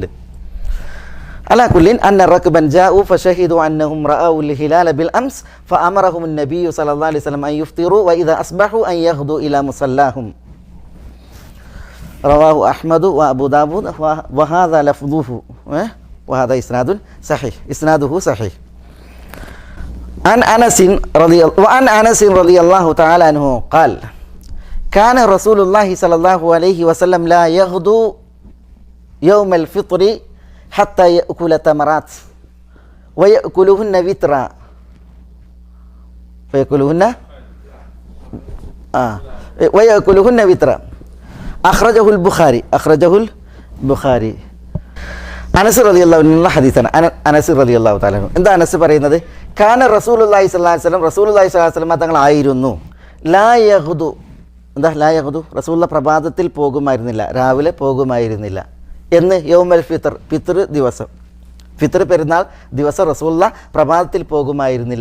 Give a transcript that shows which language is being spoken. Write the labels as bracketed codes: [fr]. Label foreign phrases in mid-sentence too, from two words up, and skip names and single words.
[ar] على كل أن ركبا جاءوا فشهدوا أنهم رأوا الهلال بالأمس فأمرهم النبي صلى الله عليه وسلم أن يفطروا وإذا أصبحوا أن يغدوا إلى مصلاهم. رواه أحمد وأبو داود وهذا لفظه وهذا إسناد صحيح. إسناده صحيح. عن أنس رضي الله تعالى عنه قال كان رسول الله صلى الله عليه وسلم لا يغدو يوم الفطر حتى يأكل تمرات ويأكلهن وترا ويأكلهن وترا أخرجه البخاري. [ml] അനസ് റളിയല്ലാഹു അൻഹുള്ള ഹദീസാണ്. അനസ് [ar] رضي الله تعالى عنه [ml] എന്താ അനസ് പറയുന്നത്? [ar] كان رسول الله صلى الله عليه وسلم رسول الله صلى الله عليه وسلم [ml] തങ്ങളായിരുന്നു [ar] لا يغدو. [ml] എന്താ [ar] لا يغدو? [ml] റസൂലുള്ള പ്രഭാതത്തിൽ പോകുമായിരുന്നില്ല, രാവിലെ പോകുമായിരുന്നില്ല. എന്ന് [ar] يوم الفطر, [ml] ഫിത്ർ ദിവസം, ഫിത്ർ പെരുന്നാൾ ദിവസം റസൂലുള്ള പ്രഭാതത്തിൽ പോകുമായിരുന്നില്ല.